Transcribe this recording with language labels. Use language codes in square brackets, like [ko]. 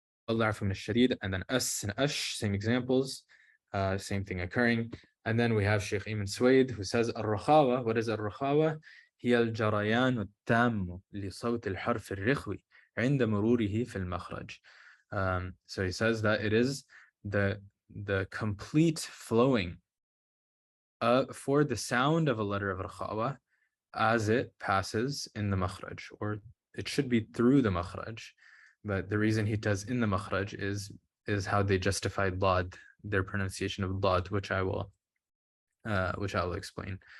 [en] from الشديد, and then as and ash, same examples, same thing occurring. And then we have Sheikh Ibn Suwaid who says الرخاوة. What is الرخاوة? [ar] هي الجريان التام لصوت الحرف الرخوي عند مروره في المخرج. [en] So he says that it is the complete flowing for the sound of a letter of Rakhawa as it passes in the makhraj, or it should be through the makhraj, But the reason he does in the makhraj is how they justified dad, their pronunciation of dad, which I will explain.